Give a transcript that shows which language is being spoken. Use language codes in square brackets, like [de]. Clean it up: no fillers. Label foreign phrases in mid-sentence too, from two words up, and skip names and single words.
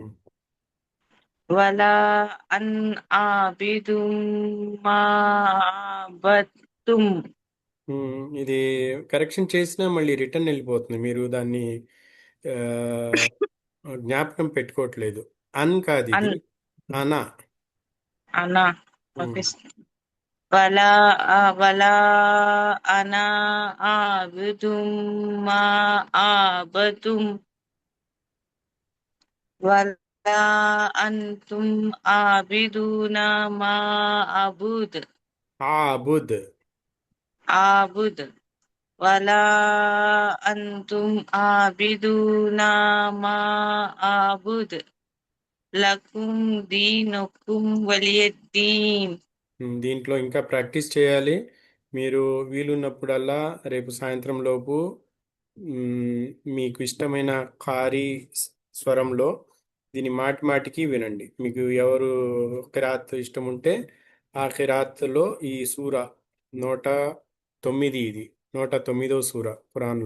[ar] ولا أن عابدم ما عبدتم [te] ఇది కరెక్షన్ చేసినా మళ్ళీ రిటర్న్ వెళ్ళిపోతుంది, మీరు దాన్ని ఆ, జ్ఞాపకం పెట్టుకోవట్లేదు. అన్ కాదు ఇది, అన్ అనా. అనా ఉమ్. [ar] ఓకే ولا ولا أنا عابد ما عبدتم ولا أنتم عابدون ما ఆబుద్ أعبد ولا أنتم عابدون ما أعبد لكم دينكم ولي الدين. [te] దీంట్లో ఇంకా ప్రాక్టీస్ చేయాలి. మీరు వీలున్నప్పుడల్లా రేపు సాయంత్రం లోపు మ్, మీకు ఇష్టమైన ఖారీ స్వరంలో దీని మాటి మాటికి వినండి. మీకు ఎవరు ఖిరాత్ ఇష్టం ఉంటే ఆ ఖిరాత్లో ఈ సూర 109, ఇది 109వ సూర ఖురాన్లో.